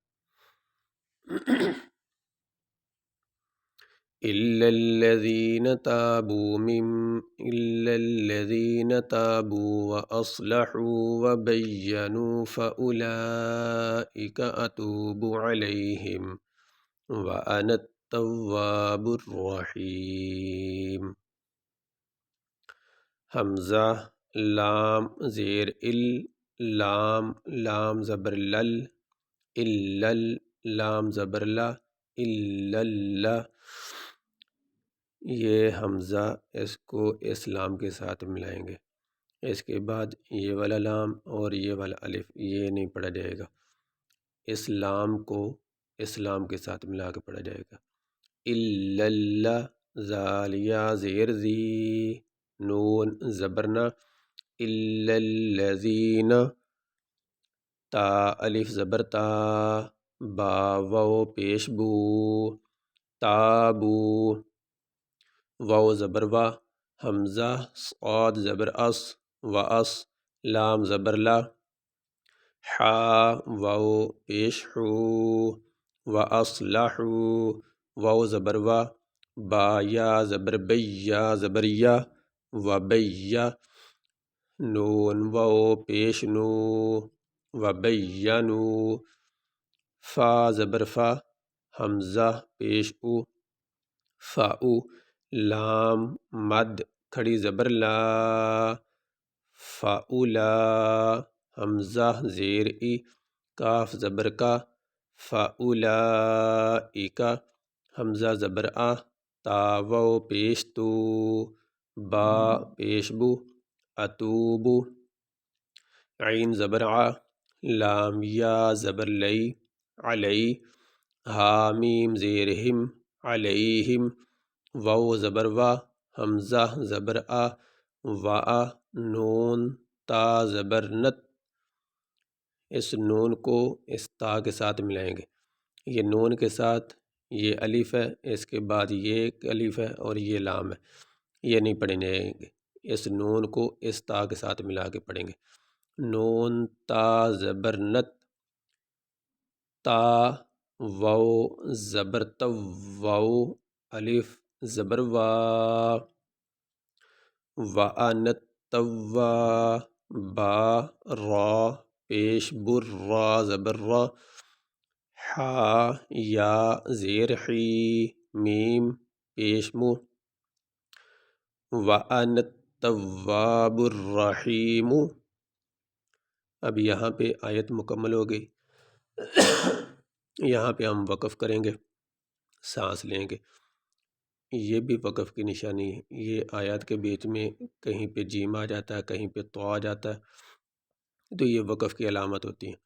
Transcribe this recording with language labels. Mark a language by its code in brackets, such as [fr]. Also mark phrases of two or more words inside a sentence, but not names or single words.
[ar] إلا الذين تابوا وأصلحوا وبينوا فأولئك أتوب عليهم وأنا التواب الرحيم۔ [ur] حمزہ لام زیر لام لام زبر لل لام زبر لا یہ حمزہ اس کو اس لام کے ساتھ ملائیں گے۔ اس کے بعد یہ والا لام اور یہ والا الف یہ نہیں پڑھا جائے گا، اس لام کو اس لام کے ساتھ ملا کے پڑھا جائے گا۔ اللہ زالیا زیر زی نون زبرنا [ar] الا الذین [ur] تا الف زبر تا با واو پیش بو تابو واو زبر وا حمزہ صاد زبر اس و اس لام زبر لا حا واو پیش حو و اصلحو واو زبر وا با یا زبر بی یا زبر یا و بیا نون واو پیش نو و بینو فا زبر فا حمزہ پیش او فاؤ لام مد کھڑی زبر لا فاؤلا حمزہ زیر ای کاف زبر کا فاولائکا حمزہ زبر آ تا واو پیش تو با پیش بو اتوبو عین زبر ع لام یا زبر لئی علی حامیم زیر ہم علیہم واو زبر وا حمزہ زبر آ و آ نون تا زبر نت اس نون کو اس تا کے ساتھ ملائیں گے۔ یہ نون کے ساتھ یہ الف ہے، اس کے بعد یہ ایک الف ہے اور یہ لام ہے، یہ نہیں پڑھیں گے، اس نون کو اس تا کے ساتھ ملا کے پڑھیں گے۔ نون تا زبر نت تا واو زبر تو واو الف زبر وا وانت توا با را پیش بر را زبر را حا یا زیر حی میم پیش مو [ar] وَأَنَا التَّوَّابُ الرَّحِيمُ۔ [ur] اب یہاں پہ آیت مکمل ہو گئی، یہاں پہ ہم وقف کریں گے، سانس لیں گے۔ یہ بھی وقف کی نشانی ہے، یہ آیات کے بیچ میں کہیں پہ جیم آ جاتا ہے، کہیں پہ تو آ جاتا ہے، تو یہ وقف کی علامت ہوتی ہے۔